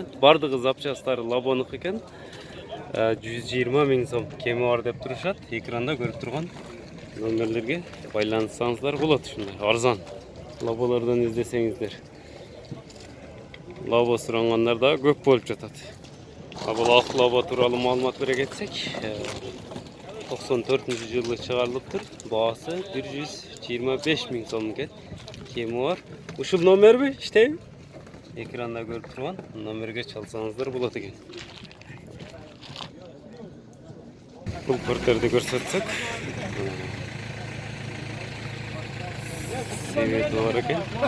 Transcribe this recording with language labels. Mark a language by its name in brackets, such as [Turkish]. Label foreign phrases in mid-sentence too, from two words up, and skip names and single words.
[Kyrgyz] Бардыгы запчасттары Labo'нуку экен. 120.000 сом кеми бар деп турушат. Экранда көрүп турган номерлерге байланышсаңыздар болот. Ушундай арзан Labo'лордон издесеңиздер. Labo сурангандар да көп болуп жатат. Бұл ақылаба туралы маалымат бере кетсек, 94-жылы чыгарылыптыр. Баасы 125 000 сом экен. Кеми бар. Ушул номерби? Иштейби? Экранда көрүп турган номерге чалсаңыздар болот экен. Бул портерди көрсөтсөк, себеби бар экен.